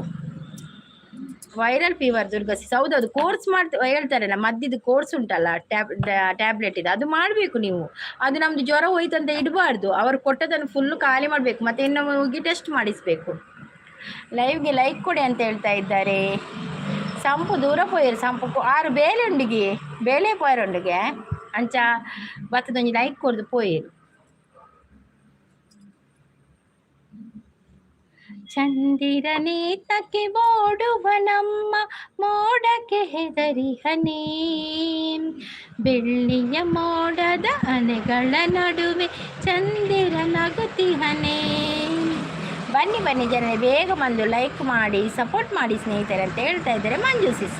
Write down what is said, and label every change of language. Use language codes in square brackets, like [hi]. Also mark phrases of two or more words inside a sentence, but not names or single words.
[en] viral fever [kn] ದುರ್ಗಸಿ, ಹೌದೌದು, ಕೋರ್ಸ್ ಹೇಳ್ತಾರಲ್ಲ ಮದ್ದಿದ್ದು ಕೋರ್ಸ್ ಉಂಟಲ್ಲ, ಟ್ಯಾಬ್ಲೆಟ್ ಇದೆ, ಅದು ಮಾಡಬೇಕು ನೀವು. ಅದು ನಮ್ಮದು ಜ್ವರ ಹೋಯ್ತಂತ ಇಡಬಾರ್ದು, ಅವರು ಕೊಟ್ಟದನ್ನು ಫುಲ್ಲು ಖಾಲಿ ಮಾಡಬೇಕು, ಮತ್ತೆ ಇನ್ನು ಹೋಗಿ ಟೆಸ್ಟ್ ಮಾಡಿಸಬೇಕು. ಲೈವ್ಗೆ ಲೈಕ್ ಕೊಡಿ ಅಂತ ಹೇಳ್ತಾ ಇದ್ದಾರೆ. [tcy] ಸಂಪು ದೂರ ಪೋಯರು, ಸಂಪು ಆರು ಬೇಲೆಂಡಿಗೆ ಬೇಲೆ ಪೋಯರೊಂಡಿಗೆ ಅಂಚ ಬತ್ತದೊಂದು ಲೈಕ್ ಕೊಡ್ದು ಪೋಯರು. [kn] ಚಂದಿರನೇತಕ್ಕೆ ಓಡುವ ನಮ್ಮ ಮೋಡಕ್ಕೆ ಹೆದರಿಹನೇ, ಬೆಳ್ಳಿಯ ಮೋಡದ ಅನೆಗಳ ನಡುವೆ ಚಂದಿರ ನಗುತ್ತಿಹನೇ. ಬನ್ನಿ ಬನ್ನಿ ಜನರೇ, ಬೇಗ ಬಂದು ಲೈಕ್ ಮಾಡಿ ಸಪೋರ್ಟ್ ಮಾಡಿ ಸ್ನೇಹಿತರೆ ಅಂತ ಹೇಳ್ತಾ ಇದ್ದಾರೆ ಮಂಜು ಸಿಸ್.